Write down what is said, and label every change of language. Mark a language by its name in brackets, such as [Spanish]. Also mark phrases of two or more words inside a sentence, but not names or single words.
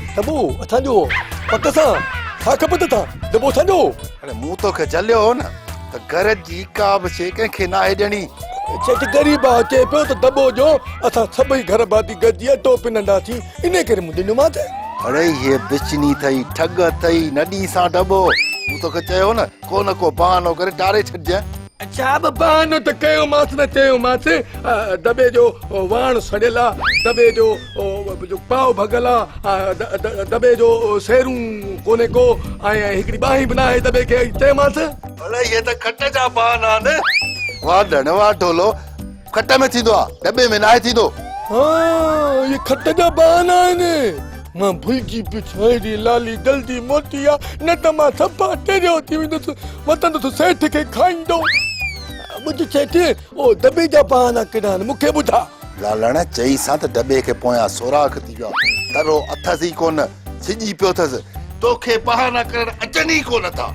[Sindhi] दॿो असांजो पक सां छा खपे त दॿो असांजो। अरे मूं तोखे चलियो हो न त घर जी का बि शइ कंहिंखे न आहे ॾियणी। सेठ ग़रीब आहे, चए पियो त दॿो जो असां सभई घर भाती गॾिजी अटो पिनंदासीं, इन करे मूं ॾिनोमांसि। अरे ये बिचनी अथई, ठग अथई, न ॾींसां दॿो। मूं तोखे चयो न को बहानो करे टारे छॾिजांइ। छा बि बहानो त कयोमांसि न चयोमांसि, दॿे जो वाण सड़ियल आहे, दॿे जो पाव भॻल आहे, दॿे जो सेरूं कोन्हे को, ऐं हिकिड़ी बाही बि न आहे दॿे खे, चयोमांसि। अरे ये त खट जा बहाना आहिनि। वाढण वाढोलो खट में थींदो आहे, दॿे में न आहे थींदो। हाँ ये खट जा बहाना आहिनि। मां भुलिजी पियो छांइडी लाली जल्दी मोटी आहे, न त मां सफ़ा टेरियो थी वेंदुसि, वतंदुसि सेठ खे खाईंदो। मुंहिंजो सेठ ओ दॿे जा बहाना केॾा आहिनि, मूंखे ॿुधा। लालण चई सां त दॿे खे पोयां सोराख थी वियो, तरो अथसि ई कोन, सिॼी पियो अथसि, तोखे बहाना करण अचनि ई कोन था।